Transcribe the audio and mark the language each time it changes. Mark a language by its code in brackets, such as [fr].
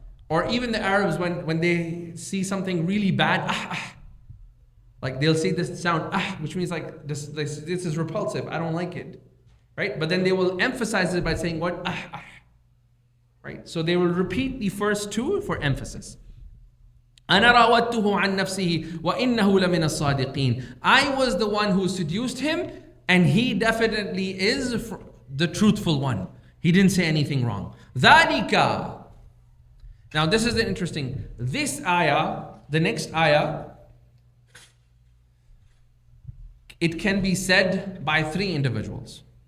[en] Or even the Arabs when they see something really bad, like they'll say this sound, which means like this is repulsive. I don't like it. Right? But then they will emphasize it by saying what? Right? So they will repeat the first two for emphasis. [ar] أنا راودته عن نفسه وإنه لمن الصادقين. [en] I was the one who seduced him, and he definitely is the truthful one. He didn't say anything wrong. [ar] ذلك. [en] Now this is interesting. This ayah, the next ayah, it can be said by three individuals.